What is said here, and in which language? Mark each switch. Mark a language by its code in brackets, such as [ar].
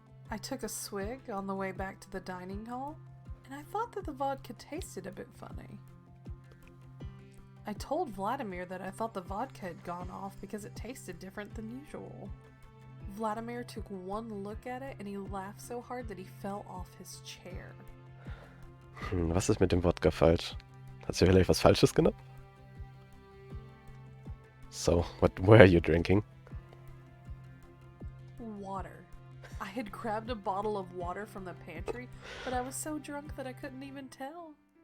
[en] I took a swig on the way back to the dining hall, and I thought that the vodka tasted a bit funny. I told Vladimir that I thought the vodka had gone off because it tasted different than usual. Vladimir took one look at it and he laughed so hard that he fell off his chair. [de] Was ist mit dem Wodka falsch? Hat sie vielleicht was Falsches genommen? [en] So, what were you drinking? Water. I had grabbed a bottle of water from the pantry, but I was so drunk that I couldn't even tell.